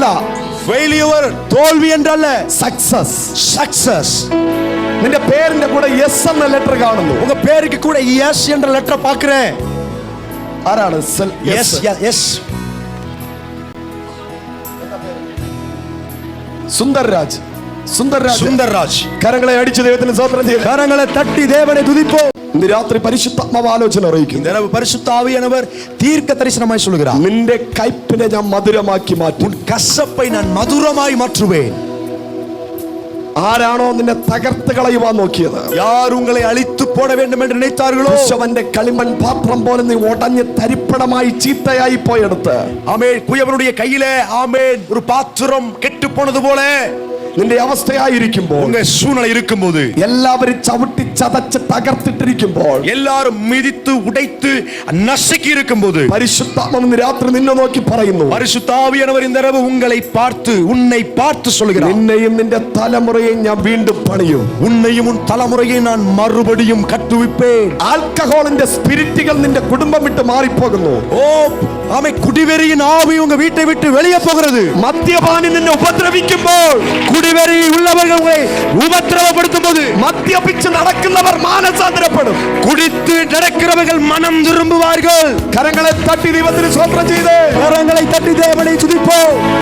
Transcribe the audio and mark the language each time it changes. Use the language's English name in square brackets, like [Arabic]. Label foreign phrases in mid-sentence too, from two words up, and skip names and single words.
[Tamil] ஃபெயிலியர் தோல்வி என்றல்ல, [Malayalam] സക്സസ്. [Tamil] சக்சஸ். [Malayalam] നിന്റെ പേരിന്റെ കൂടെ യെസ് എന്ന ലെറ്റർ കാണുന്നു. [Tamil] உங்க பேருக்கு கூட எஸ் என்ற லெட்டர் பார்க்கிறேன். [Malayalam] ആരാണ്? [Tamil] எஸ் எஸ். [Malayalam] സുന്ദർരാജ്. സുന്ദർരാജ്. [Tamil] சுந்தர்ராஜ். [Malayalam] കരങ്ങളെ അടിച്ച് ദൈവത്തിന് സ്തോത്രം ചെയ്യുക. [Tamil] கரங்களை தட்டி தேவனை துதிப்போம். [Malayalam] ഇന്ന് രാത്രി പരിശുദ്ധാത്മാവ് ആലോചന അറിയിക്കും. [Tamil] இந்த இரவு பரிசுத்த ஆவியானவர் தீர்க்க தரிசனமாய் சொல்லுகிறார். [Malayalam] നിന്റെ കയ്പിനെ ഞാൻ മധുരമാക്കി മാറ്റും. [Tamil] உன் கசப்பை நான் மதுரமாய் மாற்றுவேன். [Malayalam] ആരാണോ നിന്നെ തകർത്ത് കളയുവാൻ നോക്കിയത്, [Tamil] யார் உங்களை அழித்து போட வேண்டும் என்று நினைத்தார்களோ, [Malayalam] അവന്റെ കളിമൺ പാത്രം പോലെ നീ ഉടഞ്ഞ് തരിപ്പണമായി ചീത്തയായി പോയെടുത്ത്, [Tamil] ஆமென், குயவனுடைய கையிலே ஆமென் ஒரு பாத்திரம் கெட்டு போனது போல [Malayalam] നിന്റെ അവസ്ഥയായിരിക്കുമ്പോൾ, [Tamil] உங்க சூழ்நிலை இருக்கும்போது, [Malayalam] എല്ലാവരും ചവിട്ടി ചതച്ച് തകർത്തിട്ടിരിക്കുമ്പോൾ, [Tamil] எல்லாரும் மிதித்து உடைத்து நசுக்கி இருக்கும்போது, [Malayalam] പരിശുദ്ധാത്മാവ് ഇന്ന് രാത്രി നിന്നെ നോക്കി പറയുന്നു, [Tamil] பரிசுத்த ஆவியானவர் இந்த இரவு உங்களை பார்த்து உன்னை பார்த்து சொல்லுகிறார். [Malayalam] നിന്നെയും നിന്റെ തലമുറയെയും ഞാൻ വീണ്ടും പണിയും. [Tamil] உன்னையும் உன் தலைமுறையை நான் மறுபடியும் கட்டுவிப்பேன். [Malayalam] ആൽക്കഹോളിന്റെ സ്പിരിറ്റുകൾ നിന്റെ കുടുംബം വിട്ട് മാറിപ്പോകുന്നു. [Tamil] ஓ ஆமென், குடிவெறியின் ஆவி உங்க வீட்டை விட்டு வெளியே போகிறது. [Malayalam] മദ്യപാനി നിന്നെ ഉപദ്രവിക്കുമ്പോൾ, [Tamil] குடி குடிவெறி உள்ளவர்கள் உங்களை உபத்திரவப்படுத்தும் போது, [Malayalam] മദ്യപിച്ച് നടക്കുന്നവർ മാനസാന്തരപ്പെടും. [Tamil] குடித்து நடக்கிறவர்கள் மனம் திரும்புவார்கள். [Malayalam] കരങ്ങളെ തട്ടി ദൈവത്തിന് സ്തോത്രം ചെയ്ത് [Tamil] கரங்களை தட்டி தேவனை துதிப்போம்.